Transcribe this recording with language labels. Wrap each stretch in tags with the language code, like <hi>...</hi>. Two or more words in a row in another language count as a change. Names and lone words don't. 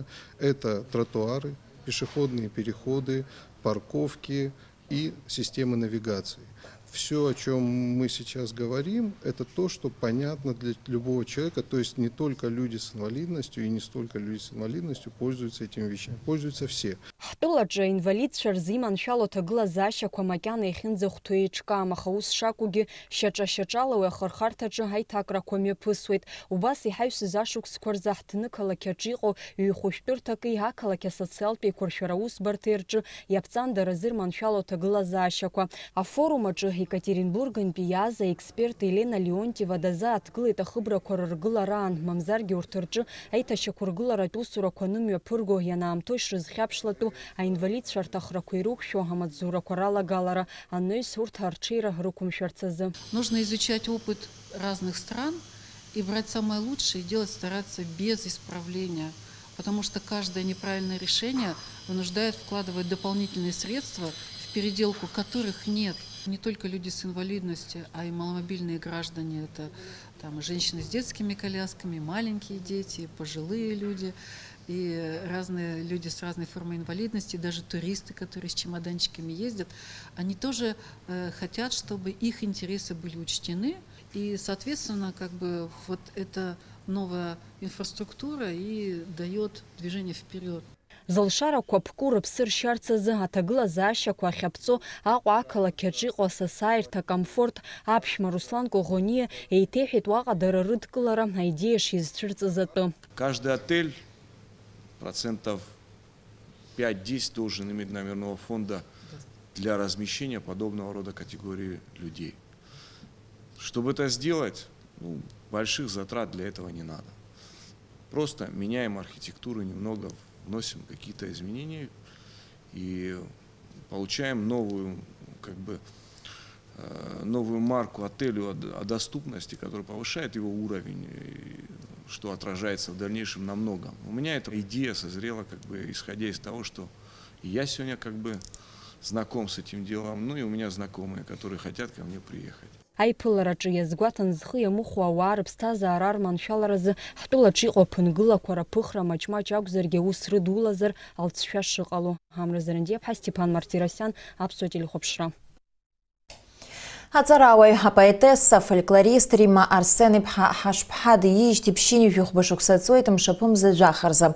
<ru>Это тротуары, пешеходные переходы, парковки и системы навигации. Все, о чем мы сейчас говорим, это то, что понятно для любого человека, то есть не только люди с инвалидностью и не столько люди с инвалидностью пользуются этими вещами, пользуются все.</ru> <ab>Ҳтәылаҿы аинвалидцәа рзы иманшәало аҭагылазаашьақәа макьана иахьынӡахәҭоу еиҿкаам, аха ус шакәугьы шьаҿа-шьаҿала уи ахырхарҭаҿы аиҭакрақәа мҩаԥысуеит. Убас иҳаҩсыз ашықәсқәа рзы ҳҭнықалақь аҿы иҟоу ҩ-хәышәтәырҭаки ақалақь асоциалтә еиқәыршәара аусбарҭеи рҿы иаԥҵан даразы ирманшәало аҭагылазаашьақәа. Афорум аҿы Екатеринбургынтәи иааз аексперт Елена Леонтьева дазааҭгылеит ахыбрақәа рыргылараан, мамзаргьы урҭ рҿы аиҭашьақәа ргыларатә усурақәа нымҩаԥырго ианаамҭоу ишрызхьаԥшлатәу аинвалидцәа рҭахрақәа ирықәшәо амаҵзурақәа ралагалара аныҩс урҭ арҽеира рықәымшәарц азы.</ab> <ru>Нужно изучать опыт разных стран и брать самое лучшее и делать, стараться без исправления. Потому что каждое неправильное решение вынуждает вкладывать дополнительные средства, в переделку которых нет. Не только люди с инвалидностью, а и маломобильные граждане. Это там, женщины с детскими колясками, маленькие дети, пожилые люди. И разные люди с разной формой инвалидности, даже туристы, которые с чемоданчиками ездят, они тоже хотят, чтобы их интересы были учтены. И, соответственно, как бы вот эта новая инфраструктура и дает движение вперед.</ru> <ab>Зылшарақәа ԥку рыԥсы ршьарц азы аҭагылазаашьақәа ахьаԥҵо Аҟәа ақалақь аҿы иҟоу асасааирҭа комфорт аԥшәма Руслан Коӷониа еиҭеиҳәеит уаҟа дара рыдкылара аидеиа шизцәырҵыз атәы.</ab> <ru>Каждый отель процентов 5-10 должен иметь номерного фонда для размещения подобного рода категории людей. Чтобы это сделать, больших затрат для этого не надо. Просто меняем архитектуру немного, вносим какие-то изменения, и получаем новую, новую марку отелю о доступности, которая повышает его уровень, что отражается в дальнейшем на многом. У меня эта идея созрела, исходя из того, что я сегодня знаком с этим делом, ну и у меня знакомые, которые хотят ко мне приехать.</ru> <ab>Аиԥылараҿы иазгәаҭан зхы иамыхәо ауаа рыԥсҭазаара арманшәаларазы ҳтәылаҿы иҟоу аԥынгылақәа раԥыхра маҷ-маҷ акәзаргьы аус рыдулазар алҵшәа шыҟало. Ҳамраза Рандиаԥҳа, Степан Мартиросиан, Аԥсуа телехәаԥшра. Аҵарауаҩ апоетесса фольклорист Римма Арсен-иԥҳа ҳашԥҳа диижьҭеи ԥшьынҩажәи хәба шықәса ҵуеит мшаԥымза жәахарзы.</ab>